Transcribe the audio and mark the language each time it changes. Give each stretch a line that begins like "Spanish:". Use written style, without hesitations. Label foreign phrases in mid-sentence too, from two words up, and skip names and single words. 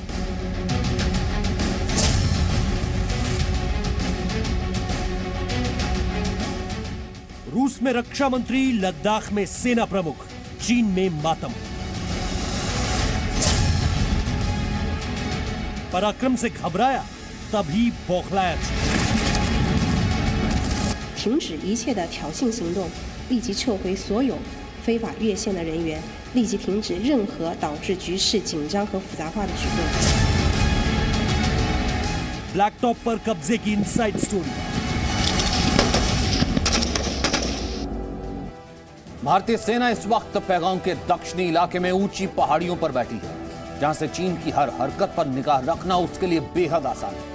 Hindi: रूस में रक्षा मंत्री, लद्दाख में सेना प्रमुख, चीन में मातम। पराक्रम से घबराया तभी बौखलाया।
Chinese: 停止一切的挑衅行动，立即撤回所有非法越线的人员，立即停止任何导致局势紧张和复杂化的举动。
Hindi: ब्लैक टॉप पर कब्जे की
English: inside story.
Hindi: भारतीय सेना इस वक्त पैगांग के दक्षिणी इलाके में ऊंची पहाड़ियों पर बैठी है, जहां से चीन की हर हरकत पर निगाह रखना उसके लिए बेहद आसान है।